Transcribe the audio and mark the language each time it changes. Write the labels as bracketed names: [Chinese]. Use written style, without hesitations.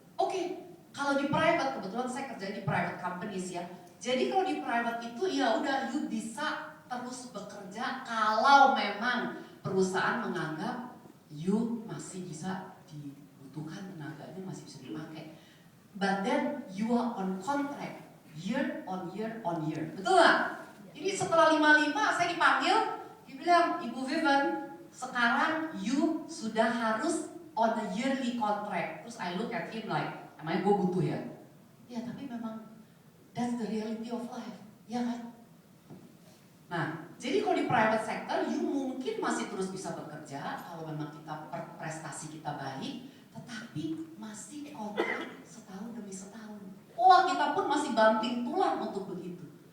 [Indonesian] Oke, kalau di private, kebetulan saya kerja di private companies ya. Jadi kalau di private itu ya udah you bisa terus bekerja kalau memang perusahaan menganggap you masih bisa dibutuhkan, tenaganya masih bisa dipakai. [English] But then you are on contract year on year on year. [Indonesian] Betul nggak? Jadi setelah 55 saya dipanggil, dia bilang, Ibu Vivian, sekarang you sudah harus [English] on a yearly contract. [Indonesian] Terus [English] I look at him like, [Indonesian] emangnya gue butuh ya? Ya tapi memang [English] that's the reality of life, [Indonesian] ya kan? Nah, jadi kalau di private sector, you mungkin masih terus bisa bekerja kalau memang kita prestasi kita baik, tetapi masih kontrak setahun demi setahun. Wah, kita pun masih banting tulang untuk begitu.